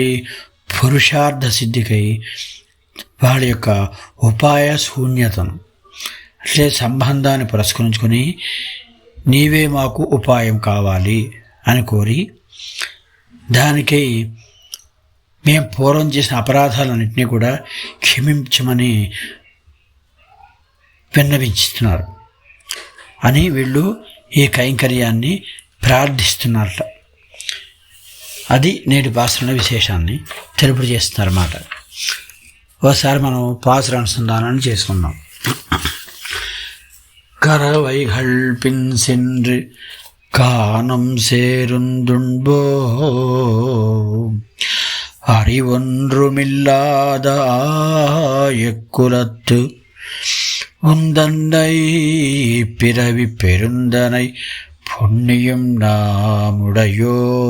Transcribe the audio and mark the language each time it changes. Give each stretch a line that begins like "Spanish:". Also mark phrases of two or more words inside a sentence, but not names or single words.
Telugu: పురుషార్థ సిద్ధికై వాళ్ళ యొక్క ఉపాయ శూన్యతను, అంటే సంబంధాన్ని పురస్కరించుకొని నీవే మాకు ఉపాయం కావాలి అని కోరి, దానికై మేము పూర్వం చేసిన అపరాధాలన్నింటినీ కూడా క్షమించమని విన్నవించుతున్నారు అని వీళ్ళు ఈ కైంకర్యాన్ని ప్రార్థిస్తున్నారట. అది నేటి పాసురంలో విశేషాన్ని తెలుపు చేస్తున్నారన్నమాట. ఒకసారి మనం పాసుర అనుసంధానాన్ని చేసుకుందాం.
Tamil: కరవైగళ్ సెன்று கானம் சேருந்துண்போ அறிவொன்றுமில்லாத எக்குலத்து உந்தன்னை பிறவி பெருந்தனை புண்ணியம் நாமுடையோ